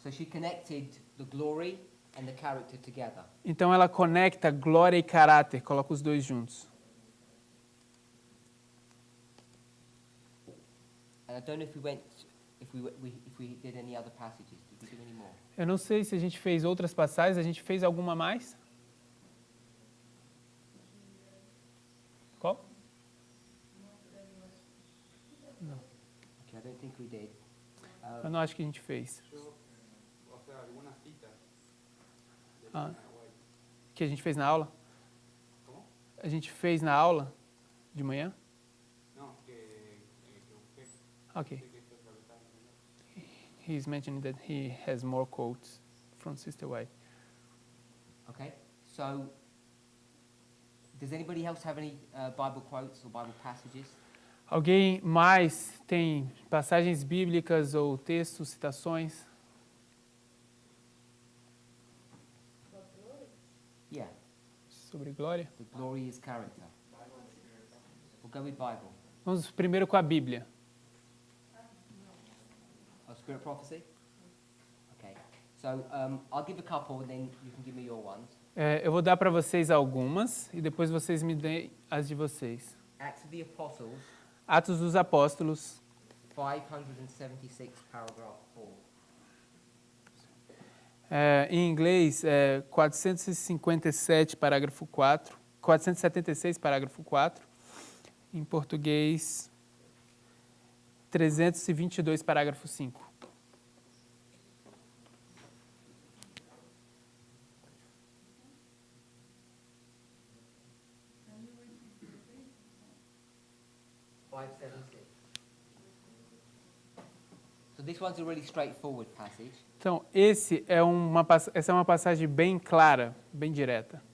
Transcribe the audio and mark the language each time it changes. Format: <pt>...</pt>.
<en>So she connected the glory and the character together.</en> <pt>Então ela conecta glória e caráter, coloca os dois juntos.</pt> <en>And I don't know if we went, if we did any other passages. Did we do any more?</en> <pt>Eu não sei se a gente fez outras passagens, a gente fez alguma mais? Qual?</pt> <en>Okay, I don't think we did.</en> <pt>Eu não acho que a gente fez. Que a gente fez na aula? A gente fez na aula de manhã?</pt> <en>Ok. He's mentioning that he has more quotes from Sister White. Okay, so does anybody else have any Bible quotes or Bible passages?</en> <pt>Alguém mais tem passagens bíblicas ou textos, citações?</pt> <en>Yeah,</en> <pt>Sobre glória?</pt> <en>the glory is character. We'll go with Bible.</en> <pt>Vamos primeiro com a Bíblia.</pt> <en>Oh, spirit prophecy? Okay, so I'll give a couple and then you can give me your ones.</en> <pt>Eu vou dar para vocês algumas e depois vocês me deem as de vocês.</pt> <en>Acts of the Apostles,</en> <pt>Atos dos Apóstolos,</pt> <en>576, paragraph 4.</en> <pt>em inglês, 457, parágrafo 4. 476, parágrafo 4. Em português, 322, parágrafo 5.</pt> <en>So this one's a really straightforward passage.</en> <pt>Então, essa é uma passagem bem clara, bem direta.</pt>